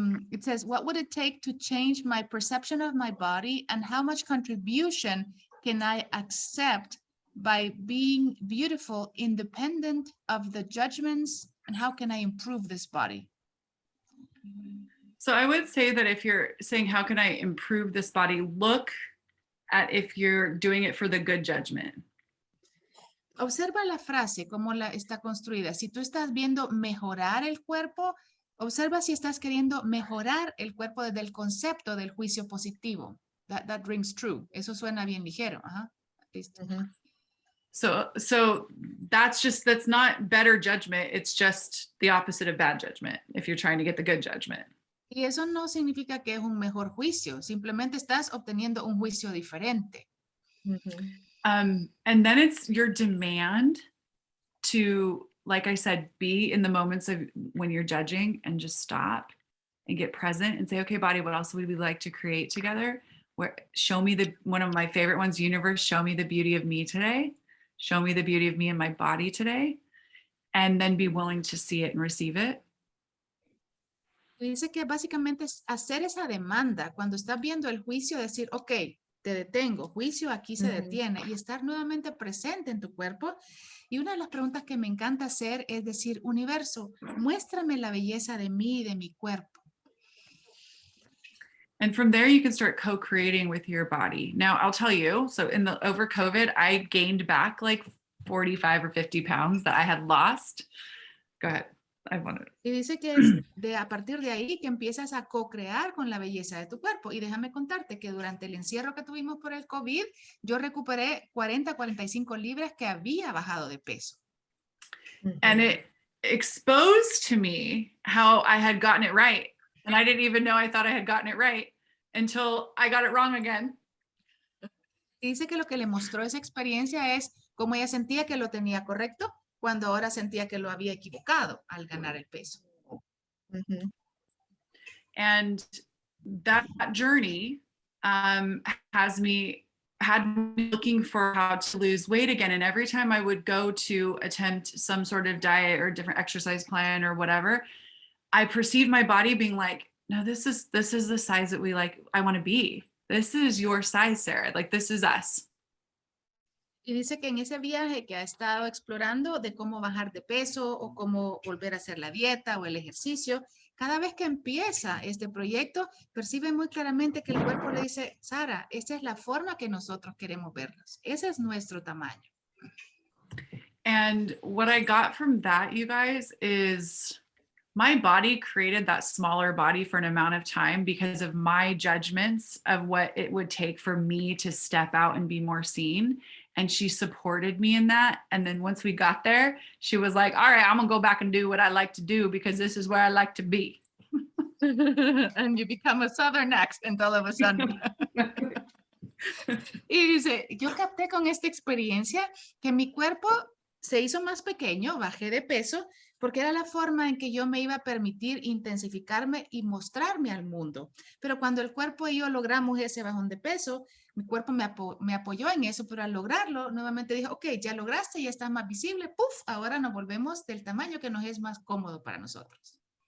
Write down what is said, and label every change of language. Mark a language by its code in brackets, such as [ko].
[en] It says, what would it take to change my perception of my body, and how much contribution can I accept by being beautiful independent of the judgments, and how can I improve this body? So I would say that if you're saying, how can I improve this body? Look at if you're doing it for the good judgment. [es] Observa la frase, cómo está construida. Si tú estás viendo mejorar el cuerpo, observa si estás queriendo mejorar el cuerpo desde el concepto del juicio positivo. [en] That rings true. [es] Eso suena bien ligero. Ajá. Listo. [en] So that's not better judgment. It's just the opposite of bad judgment if you're trying to get the good judgment. [es] Y eso no significa que es un mejor juicio. Simplemente estás obteniendo un juicio diferente. [en] And then it's your demand to, like I said, be in the moments of when you're judging and just stop and get present and say, okay, body, what else would we like to create together? Show me one of my favorite ones, universe, show me the beauty of me today. Show me the beauty of me and my body today. And then be willing to see it and receive it. [es] Dice que básicamente es hacer esa demanda. Cuando estás viendo el juicio, decir, ok, te detengo, juicio aquí se detiene, y estar nuevamente presente en tu cuerpo. Y una de las preguntas que me encanta hacer es decir, universo, muéstrame la belleza de mí y de mi cuerpo. [en] And from there, you can start co-creating with your body. Now, I'll tell you, so over COVID, I gained back like 45 or 50 pounds that I had lost. Go ahead. [es] Y dice que es a partir de ahí que empiezas a co-crear con la belleza de tu cuerpo. Y déjame contarte que durante el encierro que tuvimos por el COVID, yo recuperé 45 libras que había bajado de peso. [en] And it exposed to me how I had gotten it right. And I didn't even know I thought I had gotten it right until I got it wrong again. [es] Y dice que lo que le mostró esa experiencia es cómo ella sentía que lo tenía correcto, cuando ahora sentía que lo había equivocado al ganar el peso. [en] And that journey had me looking for how to lose weight again. And every time I would go to attempt some sort of diet or different exercise plan or whatever, I perceived my body being like, no, this is the size that I want to be. This is your size, Sarah. Like, this is us. [es] Y dice que en ese viaje que ha estado explorando de cómo bajar de peso o cómo volver a hacer la dieta o el ejercicio, cada vez que empieza este proyecto, percibe muy claramente que el cuerpo le dice, Sara, esta es la forma que nosotros queremos vernos. Ese es nuestro tamaño. [en] And what I got from that, you guys, is my body created that smaller body for an amount of time because of my judgments of what it would take for me to step out and be more seen. And she supported me in that. And then once we got there, she was like, all right, I'm gonna go back and do what I like to do because this is where I like to be. And you become a Southern accent all of a sudden. [es] Y dice, yo capté con esta experiencia que mi cuerpo se hizo más pequeño, bajé de peso, porque era la forma en que yo me iba a permitir intensificarme y mostrarme al mundo. Pero cuando el cuerpo y yo logramos ese bajón de peso, mi cuerpo me apoyó en eso, pero al lograrlo, nuevamente dijo, ok, ya lograste, ya estás más visible, puff, ahora nos volvemos del tamaño que nos es más cómodo para nosotros.